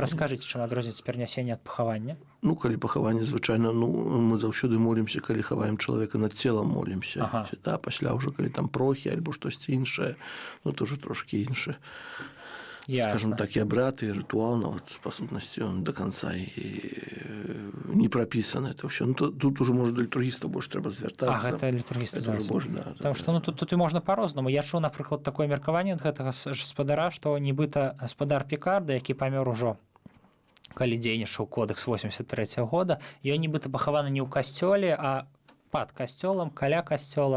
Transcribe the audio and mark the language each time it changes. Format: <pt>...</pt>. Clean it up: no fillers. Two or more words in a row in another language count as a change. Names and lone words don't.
<be>А раскажыце, чым адрозніваецца перанясенне ад пахавання? Ну, калі пахаванне, звычайна, мы заўсёды молімся, калі хаваем чалавека, над целам молімся. Да, пасля ўжо, калі там прохі альбо штосьці іншае, то ўжо трошкі іншае.</be> <ru>Скажем так,</ru> <be>і абрад, і рытуал, па сутнасці,</be> <ru>он до конца і не прапісаны.</ru> <be>Тут уже, можа, да літургіста больш трэба звяртацца. Гэта літургіста звяртацца. Таму што тут і можна па-рознаму. Я чуў, напрыклад, такое меркаванне ад гэтага гаспадара, што нібыта гаспадар Пікарда, які памёр ужо, калі дзейнічаў кодекс 83 года, ён нібыта пахаваны не ў касцёле, а пад касцёлам, каля касцёла.</be>